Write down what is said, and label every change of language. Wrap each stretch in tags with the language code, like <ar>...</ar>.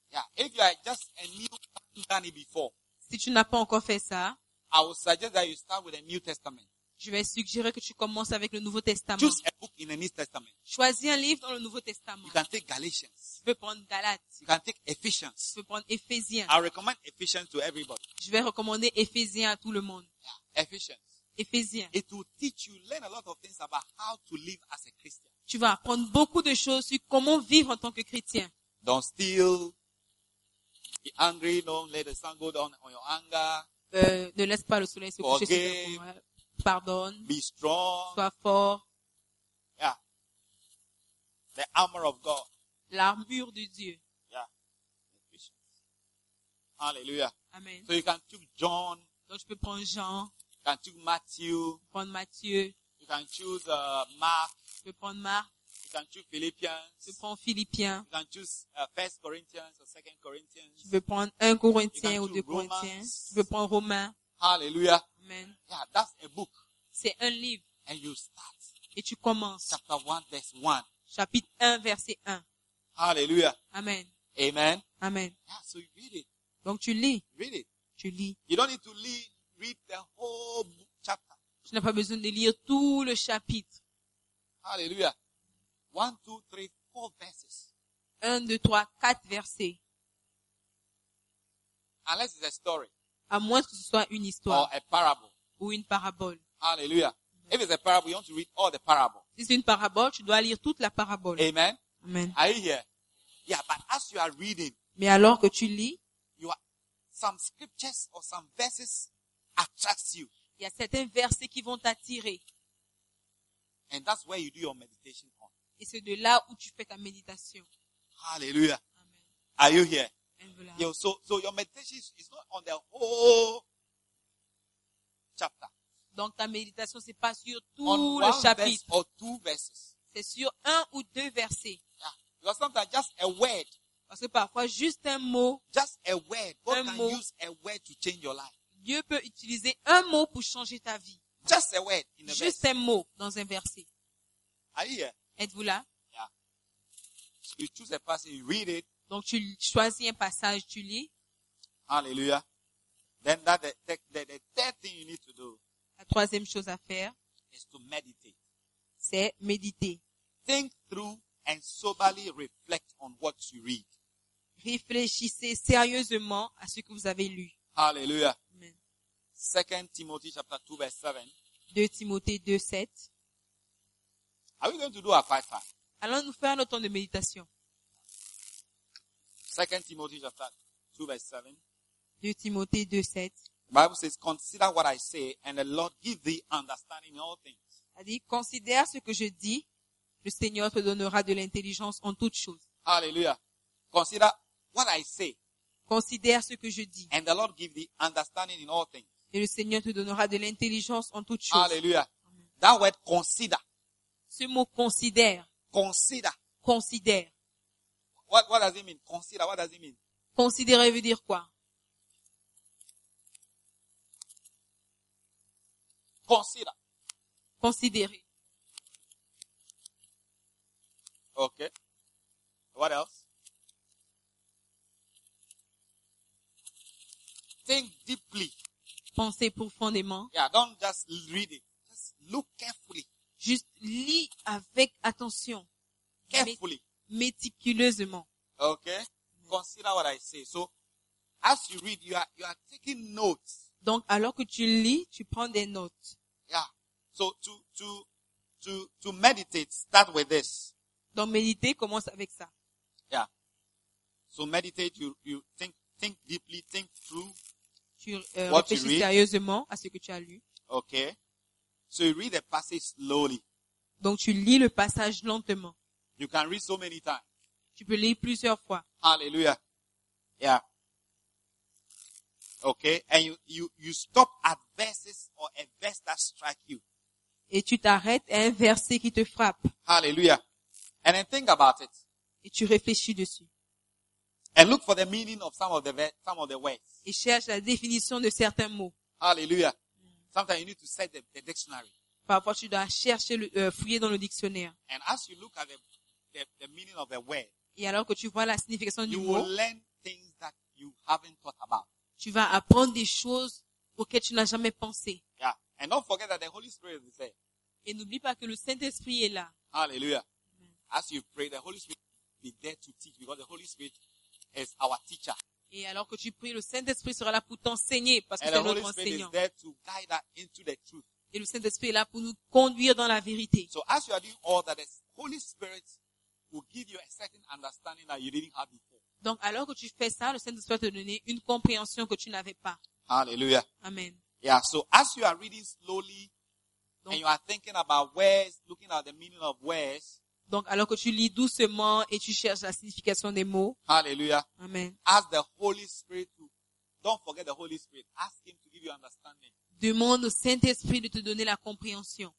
<en>Yeah, if you are just a new done it before.</en> <fr>Si tu n'as pas encore fait ça.</fr> <en>I would suggest that you start with a New Testament.</en> <fr>Je vais suggérer que tu commences avec le Nouveau Testament.</fr> <en>Choose a book in the New Testament.</en> <fr>Choisis un livre dans le Nouveau Testament.</fr> <en>You can take Galatians.</en> <fr>Tu peux prendre Galates.</fr> <en>You can take Ephesians.</en> <fr>Tu peux prendre Éphésiens.</fr> <en>I recommend Ephesians to everybody.</en> <fr>Je vais recommander Éphésiens à tout le monde.</fr> <en>Yeah, Ephesians.</en> <fr>Éphésiens.</fr> <en>It will teach you, learn a lot of things about how to live as a Christian.</en> <fr>Tu vas apprendre beaucoup de choses sur comment vivre en tant que chrétien.</fr> <en>Don't steal. Be angry. Don't let the sun go down on your anger.</en> <fr>Ne laisse pas le soleil se coucher sur ta colère. Pardonne.</fr> <en>Be strong.</en> <fr>Sois fort.</fr> <en>Yeah. The armor of God.</en> <fr>L'armure de Dieu.</fr> <en>Yeah. Hallelujah. Amen. So you can choose John.</en> <fr>Donc je peux prendre Jean.</fr> <en>You can choose Matthew.</en> <fr>Prendre Matthieu.</fr> <en>You can choose Mark.</en> <fr>Je peux prendre Marc.</fr> <en>You can choose Philippians.</en> <fr>Je peux prendre Philippiens.</fr> <en>You can choose 1 Corinthians or 2 Corinthians.</en> <fr>Je peux prendre 1 Corinthien ou 2 Corinthiens. Je peux prendre Romain.</fr> <en>Hallelujah. Amen. Yeah, that's a book.</en> <fr>C'est un livre.</fr> <en>And you start.</en> <fr>Et tu commences.</fr> <en>Chapter 1, verse 1.</en> <fr>Chapitre 1, verset 1.</fr> <en>Hallelujah. Amen. Amen. Amen. Yeah, so you read it.</en> <fr>Donc tu lis.</fr> <en>Read it.</en> <fr>Tu lis.</fr> <en>You don't need to read the whole chapter.</en> <fr>Tu n'as pas besoin de lire tout le chapitre.</fr> <en>Hallelujah. 1, 2, 3, 4 verses.</en> <fr>1, 2, 3, 4 versets.</fr> <en>Unless it's a story.</en> <fr>À moins que ce soit une histoire.</fr> <en>Or a parable.</en> <fr>Ou une parabole.</fr> <en>Hallelujah. Amen. If it's a parable, you want to read all the parable.</en> <fr>Si c'est une parabole, tu dois lire toute la parabole.</fr> <en>Amen. Amen. Are you here? Yeah, but as you are reading.</en> <fr>Mais alors que tu lis.</fr> <en>You are, some scriptures or some verses attracts you.</en> <fr>Il y a certains versets qui vont t'attirer.</fr> <en>And that's where you do your meditation on.</en> <fr>Et c'est de là où tu fais ta méditation.</fr> <en>Hallelujah. Amen. Are you here? Yeah, so your meditation is not on the whole chapter.</en> <fr>Donc ta méditation c'est pas sur tout le chapitre.</fr> <en>On one verse or two verses.</en> <fr>C'est sur un ou deux versets.</fr> <en>Yeah. Because sometimes just a word.</en> <fr>Parce que parfois juste un mot.</fr> <en>Just a word. God can use a word to change your life.</en> <fr>Dieu peut utiliser un mot pour changer ta vie.</fr> <en>Just a word in a verse.</en> <fr>Juste un mot dans un verset.</fr> <en>Are you here?</en> <fr>Êtes-vous là?</fr> <en>Yeah. You choose a passage, you read it.</en> <fr>Donc tu choisis un passage, tu lis.</fr> <en>Hallelujah. Then that the third thing you need to do.</en> <fr>La troisième chose à faire.</fr> <en>Is to meditate.</en> <fr>C'est méditer.</fr> <en>Think through and soberly reflect on what you read.</en> <fr>Réfléchissez sérieusement à ce que vous avez lu.</fr> <en>Hallelujah. Amen. 2 Timothy chapter 2 verse 7.</en> <fr>2 Timothée 2 7.</fr> <en>Are we going to do a 5-5?</en> <fr>Allons nous faire le temps de méditation.</fr> <en>2 Timothy chapter 2 verse 7.</en> <fr>2 Timothée 2 7.</fr> <en>The Bible says, consider what I say and the Lord give thee understanding in all things.</en> <fr>Il dit, considère ce que je dis, le Seigneur te donnera de l'intelligence en toutes choses.</fr> <en>Hallelujah. Consider what I say.</en> <fr>Considère ce que je dis.</fr> <en>And the Lord give thee understanding in all things.</en> <fr>Et le Seigneur te donnera de l'intelligence en toutes choses.</fr> <en>Hallelujah. That word consider.</en> <fr>Ce mot considère.</fr> <en>Consider.</en> <fr>Considère.</fr> <en>What does it mean? Consider. What does it mean?</en> <fr>Considérer veut dire quoi?</fr> <en>Consider.</en> <fr>Considérer.</fr> <en>Okay. What else?</en> <fr>penser profondément.</fr> <en>Yeah, don't just read it. Just look carefully.</en> <fr>Juste lis avec attention.</fr> <en>Carefully.</en> <fr>Méticuleusement.</fr> <en>Okay. Yeah. Consider what I say. So, as you read, you are taking notes.</en> <fr>Donc, alors que tu lis, tu prends des notes.</fr> <en>Yeah. So to meditate, start with this.</en> <fr>Donc, méditer commence avec ça.</fr> <en>Yeah. So meditate, you think deeply, think through.</en> <fr>Réfléchis sérieusement à ce que tu as lu.</fr> <en>Okay. So you read the passage slowly.</en> <fr>Donc tu lis le passage lentement.</fr> <en>You can read so many times.</en> <fr>Tu peux lire plusieurs fois.</fr> <en>Hallelujah. Yeah. Okay. And you stop at verses or a verse that strike you.</en> <fr>Et tu t'arrêtes à un verset qui te frappe.</fr> <en>Hallelujah. And then think about it.</en> <fr>Et tu réfléchis dessus.</fr> <en>And look for the meaning of some of the words.</en> <fr>Et cherche la définition de certains mots.</fr> <en>Hallelujah. Sometimes you need to set the dictionary.</en> <fr>Parfois tu dois chercher fouiller dans le dictionnaire.</fr> <en>And as you look at the meaning of a word.</en> <fr>Et alors que tu vois la signification du mot.</fr> <en>You will learn things that you haven't thought about.</en> <fr>Tu vas apprendre des choses auxquelles tu n'as jamais pensé.</fr> <en>Yeah. And don't forget that the Holy Spirit is there.</en> <fr>Et n'oublie pas que le Saint-Esprit est là.</fr> <en>Hallelujah. Mm. As you pray, the Holy Spirit be there to teach, because the Holy Spirit is our teacher.</en> <fr>Et alors que tu pries, le Saint-Esprit sera là pour t'enseigner, parce que c'est notre enseignant.</fr> <en>Is there to guide us into the truth.</en> <fr>Et le Saint-Esprit est là pour nous conduire dans la vérité.</fr> <en>So as you are doing all that, the Holy Spirit will give you a certain understanding that you didn't have before.</en> <fr>Donc alors que tu fais ça, le Saint-Esprit te donne une compréhension que tu n'avais pas.</fr> <en>Hallelujah. Amen. Yeah. So as you are reading slowly, donc, and you are thinking about words, looking at the meaning of words.</en> <fr>Donc, alors que tu lis doucement et tu cherches la signification des mots.</fr> <en>Hallelujah. Amen. Ask the Holy Spirit to, don't forget the Holy Spirit. Ask him to give you understanding.</en> <fr>Demande au Saint-Esprit de te donner la compréhension.</fr>